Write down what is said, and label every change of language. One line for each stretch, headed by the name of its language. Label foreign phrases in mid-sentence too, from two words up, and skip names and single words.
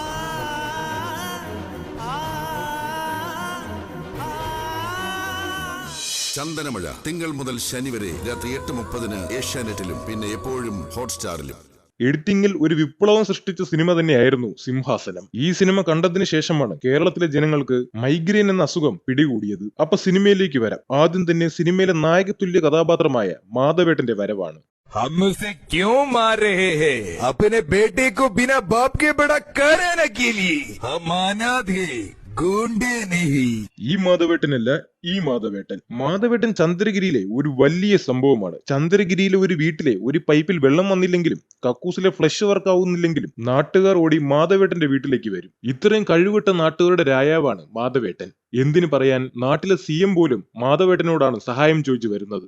Malayalam: ചന്ദനമഴ തിങ്കൾ മുതൽ ശനി വരെ രാത്രി 8:30 ഏഷ്യാനെറ്റിലും പിന്നെ എപ്പോഴും ഹോട്ട്സ്റ്റാറിലും. എഡിറ്റിംഗിൽ ഒരു വിപ്ലവം സൃഷ്ടിച്ച സിനിമ തന്നെയായിരുന്നു സിംഹാസനം. ഈ സിനിമ കണ്ടതിന് ശേഷമാണ് കേരളത്തിലെ ജനങ്ങൾക്ക് മൈഗ്രെയിൻ എന്ന അസുഖം പിടികൂടിയത്. അപ്പൊ സിനിമയിലേക്ക് വരാം. ആദ്യം തന്നെ സിനിമയിലെ നായകതുല്യ കഥാപാത്രമായ മാധവേട്ടന്റെ വരവാണ്.
Hindi: हम उसे क्यों मार रहे हैं? अपने बेटे को बिना बाप के बड़ा कराने के लिए। हम अनाथ हैं, ഗുണ്ടേ नहीं.
Malayalam: ഈ മാധവേട്ടനല്ല, ഈ മാധവേട്ടൻ ചന്ദ്രഗിരിയിലെ ഒരു വലിയ സംഭവമാണ്. ചന്ദ്രഗിരിയിലെ ഒരു വീട്ടിലെ ഒരു പൈപ്പിൽ വെള്ളം വന്നില്ലെങ്കിലും കക്കൂസിലെ ഫ്ലഷ് വർക്ക് ആവുന്നില്ലെങ്കിലും നാട്ടുകാർ ഓടി മാധവേട്ടന്റെ വീട്ടിലേക്ക് വരും. ഇത്രയും കഴിവിട്ട നാട്ടുകാരുടെ രാജാവാണ് മാധവേട്ടൻ. എന്തിനു പറയാൻ, നാട്ടിലെ CM പോലും മാധവേട്ടനോടാണ് സഹായം ചോദിച്ചു വരുന്നത്.